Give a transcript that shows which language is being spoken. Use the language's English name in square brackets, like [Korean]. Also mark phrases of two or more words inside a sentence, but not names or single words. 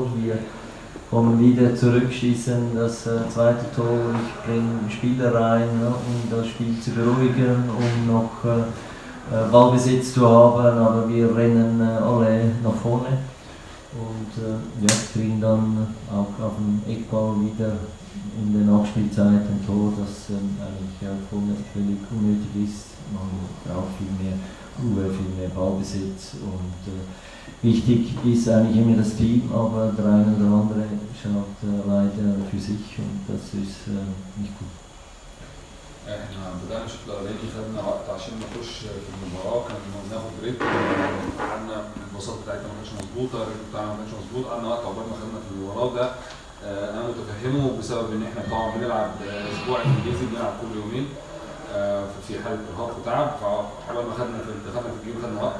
[German] Wir kommen wieder zurück, schießen das zweite Tor, ich bringe Spieler rein, um das Spiel zu beruhigen, um noch Ballbesitz zu haben, aber wir rennen alle nach vorne und kriegen dann auch auf dem Eckball wieder in der Nachspielzeit ein Tor, das eigentlich völlig unnötig ist. Man braucht viel mehr Ruhe, viel mehr Ballbesitz und wichtig ist eigentlich immer das Team, aber der eine oder andere schaut leider für sich und das ist nicht gut. [Arabic] احنا بدأنا الشوط الأولاني خدنا وقت عشان نخش في المباراة، كان بناخد ريتم، قعدنا البساط بتاعتنا ما كانتش مظبوطة، الريتم بتاعنا ما كانش مظبوط، قعدنا وقت عقبال ما خدنا في المباراة ده. أنا متفهمه بسبب إن احنا طبعا بنلعب أسبوع إنجليزي، بنلعب كل يومين في حالة إرهاق وتعب، فعقبال ما دخلنا في الجيم خدنا وقت.